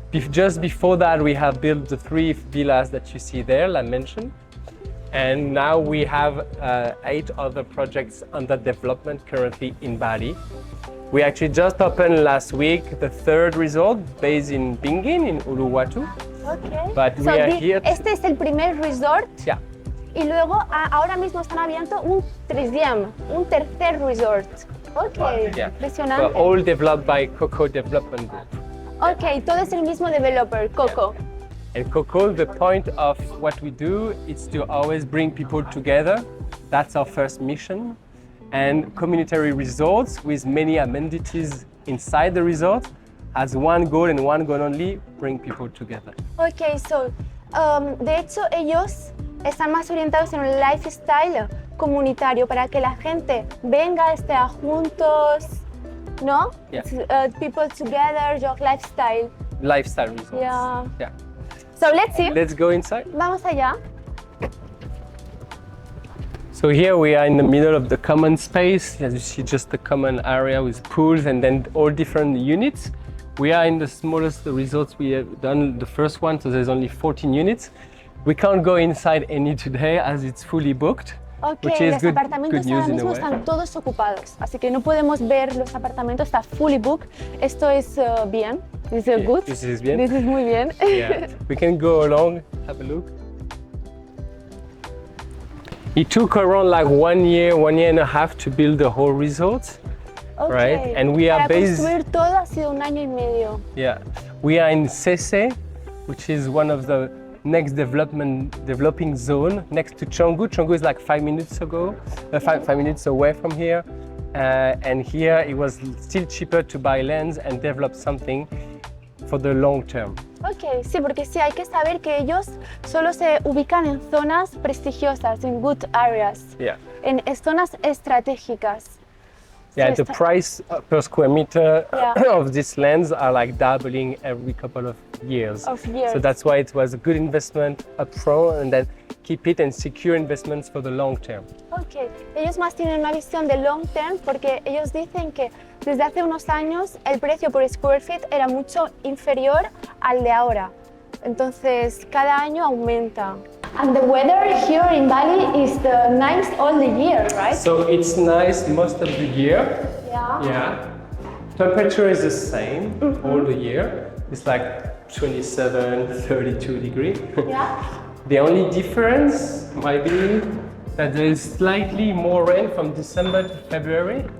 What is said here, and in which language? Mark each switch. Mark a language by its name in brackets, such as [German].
[English] Just before that, we have built the 3 villas that you see there, like mentioned. And now we have 8 other projects under development currently in Bali. We actually just opened last week the 3rd resort based in Bingin in Uluwatu. Okay. But we are here. [Spanish] Este es el primer resort. [English] Yeah. [Spanish] Y luego ahora mismo están abierto un tercer resort. [English] Okay. Yeah. [Spanish] Impresionante. [English] Well, all developed by COCO Development Group. [Spanish] Okay, todo es el mismo developer, COCO. [English] Yeah. And COCO, the point of what we do is to always bring people together. That's our first mission. And community resorts with many amenities inside the resort has one goal and one goal only: bring people together. [Spanish] Okay, so de hecho ellos están más orientados en un lifestyle comunitario para que la gente venga, esté juntos, ¿no? [English] Yeah. People together, your lifestyle. Lifestyle resorts. Yeah. So let's see. Let's go inside. [Spanish] Vamos allá. [English] So here we are in the middle of the common space. As you see, just the common area with pools and then all different units. We are in the smallest resorts. We have done the first one, so there's only 14 units. We can't go inside any today as it's fully booked. Okay, which is [Spanish] los apartamentos ahora mismo están todos ocupados, así que no podemos ver los apartamentos, está [English] fully booked. [Spanish] Esto es bien, [English] this is good. This is [Spanish] bien. [English] This is [Spanish] muy bien. [English] Yeah. We can go along, have a look. It took around like 1 year and a half to build the whole resort, Okay. right? And we are [Spanish] Para [English] based. [Spanish] construir todo ha sido 1 año y medio. [English] Yeah, we are in Sese, which is one of the next developing zone next to Canggu. Canggu is like 5 minutes ago, 5 minutes away from here. And here it was still cheaper to buy lands and develop something for the long term. [Spanish] Ok, sí, porque sí hay que saber que ellos solo se ubican en zonas prestigiosas, en [English] good areas, Yeah. [Spanish] en zonas estratégicas. [English] Yeah, So the price per square meter Yeah. of these lands are like doubling every couple of years. Of years. So that's why it was a good investment upfront and then keep it and secure investments for the long term. [Spanish] Ok, ellos más tienen una visión de [English] long term [Spanish] porque ellos dicen que desde hace unos años el precio por [English] square feet [Spanish] era mucho inferior al de ahora. Entonces cada año aumenta. [English] And the weather here in Bali is the nice all the year, right? So it's nice most of the year. Yeah. Yeah. Temperature is the same all the year. It's like 27, 32 degrees. Yeah. The only difference might be that there is slightly more rain from December to February.